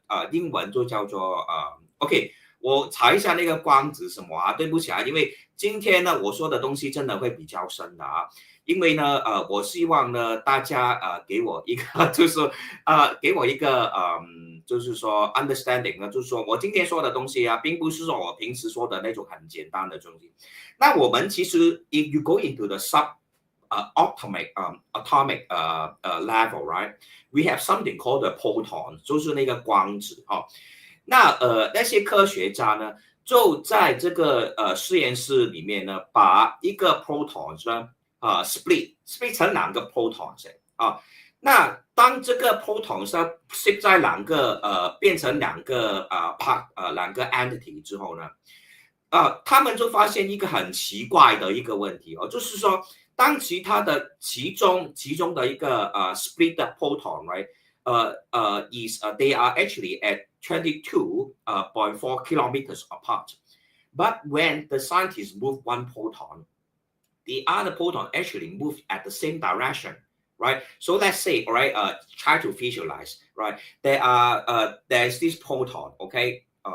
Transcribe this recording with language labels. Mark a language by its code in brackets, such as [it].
[zh] 英文就叫做OK， 我查一下那个光子什么对不起因为今天呢我说的东西真的会比较深的因为呢我希望呢大家给我一个就是给我一个就是说 understanding 呢，就是说我今天说的东西并不是说我平时说的那种很简单的东西。那我们其实 [en] if you go into the atomic level, right? We have something called the proton， [zh] 就是那个光子那那些科学家呢，就在这个实验室里面呢，把一个 protons 呢split 成两个 protons 那当这个 protons split 在两个变成两个两个 entity 之后呢，他们就发现一个很奇怪的一个问题就是说。当其他的其中的一个 [en] split proton, right? They are actually at 22.4 kilometers apart. But when the scientists move one proton, the other proton actually move at the same direction, right? So let's say, all right, try to visualize, right? There's this proton, okay?